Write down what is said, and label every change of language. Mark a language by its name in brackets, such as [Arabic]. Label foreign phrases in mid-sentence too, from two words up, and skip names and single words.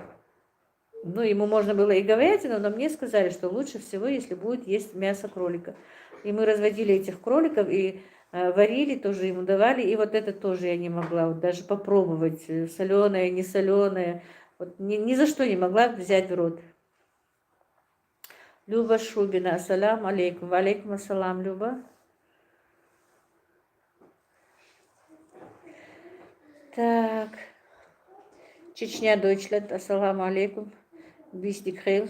[Russian] Ну, ему можно было и говядину, но мне сказали, что лучше всего, если будет есть мясо кролика. И мы разводили этих кроликов и варили, тоже ему давали. И вот это тоже я не могла вот даже попробовать, соленое, не соленое. Вот ни за что не могла взять в рот. Люба Шубина, [Arabic] السلام عليكم. وعليكم السلام, [Russian] Люба. Так. Чечня, [Arabic] Дойчланд, السلام عليكم. Бистик Хейл.